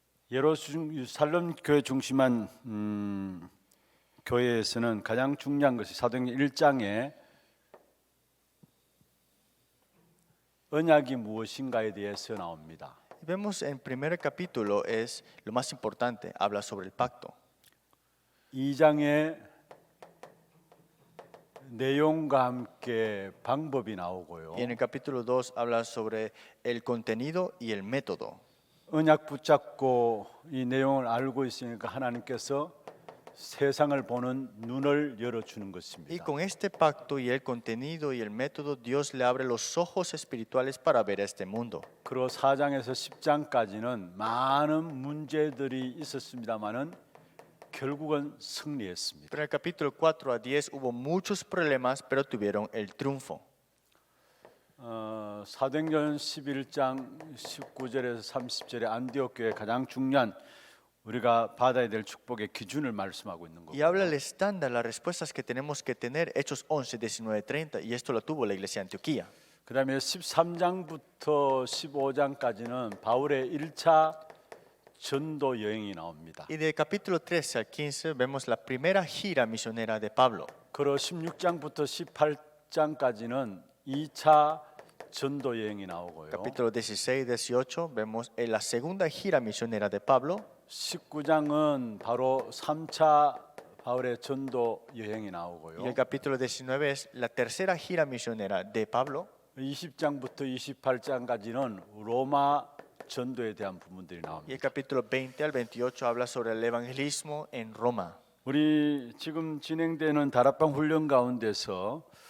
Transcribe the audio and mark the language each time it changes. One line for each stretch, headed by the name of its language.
Korean: 예루살렘 교회 중심한 교회에서는 가장 중요한 것이 사도행전 1장에 언약이 무엇인가에 대해서 나옵니다.
Spanish: Vemos en primer capítulo es lo más importante, habla sobre el pacto.
Korean: 2장에 내용과 함께 방법이 나오고요.
Spanish: Y en el capítulo 2 habla sobre el contenido y el método.
Korean: 언약 붙잡고 이 내용을 알고 있으니까 하나님께서 세상을 보는 눈을 열어주는
Spanish: Y
Korean: 것입니다.
Spanish: con este pacto y el contenido y el método, Dios le abre los ojos espirituales para ver este mundo.
Korean: 그리고 4장에서 10장까지는 많은 문제들이 있었습니다마는 결국은 승리했습니다.
Spanish: Pero en el capítulo 4 a 10 hubo muchos problemas, pero tuvieron el triunfo.
Korean: 사도행전 11장 19절에서 30절에 안디옥 교회 가장 중요한 우리가 받아야 될 축복의 기준을 말씀하고 있는
Spanish: Y habla el
Korean: 거고요.
Spanish: estándar, las respuestas que tenemos que tener, Hechos 11, 19, 30, y esto lo tuvo la iglesia de Antioquía.
Korean: 그다음에 13장부터 15장까지는 바울의 1차 전도 여행이 나옵니다.
Spanish: Y del capítulo 13 al 15 vemos la primera gira misionera de Pablo.
Korean: 그리고 16장부터 18장까지는 2차 전도 여행이 나오고요.
Spanish: Capítulo 16, 18 vemos la segunda gira misionera de Pablo.
Korean: 19장은 바로 3차 바울의 전도 여행이
Spanish: Y
Korean: 나오고요.
Spanish: el capítulo 19 es la tercera gira misionera de Pablo.
Korean: 20장부터 28장까지는 로마 전도에 대한 부분들이 나옵니다.
Spanish: capítulo 20 al 28 habla sobre el evangelismo en Roma.
Korean: 우리 지금 진행되는 다락방 훈련 가운데서